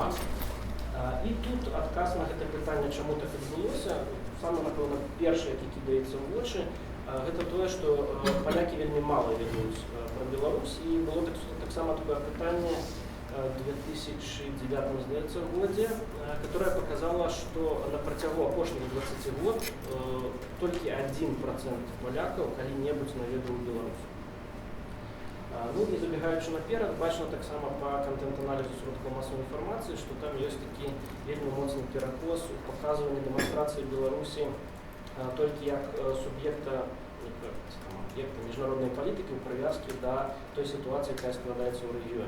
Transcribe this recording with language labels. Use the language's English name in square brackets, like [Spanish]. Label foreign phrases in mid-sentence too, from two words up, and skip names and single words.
[Belarusian] І тут адказ на гэта пытанне, чаму так адбылося, самы, напэўна, першы, які кідаецца ў вочы, гэта тое, што палякі вельмі мала ведаюць пра Беларусь, і было таксама такое пытанне в 2009, здаецца, годзе, [Russian] которое показало, что [Belarusian] на працягу апошніх 20 год толькі 1% палякаў калі-небудзь наведаў Беларусь. Ну і забегаючы наперад, бачна таксама па контент-аналізу сродкаў масавай інфармацыі, што там ёсць такі вельмі моцны перакос у паказванні дэманстрацыі Беларусі толькі як суб'екта міжнароднай палітыкі ў прывязкі да той сітуацыі, якая складаецца ў рэгіёне.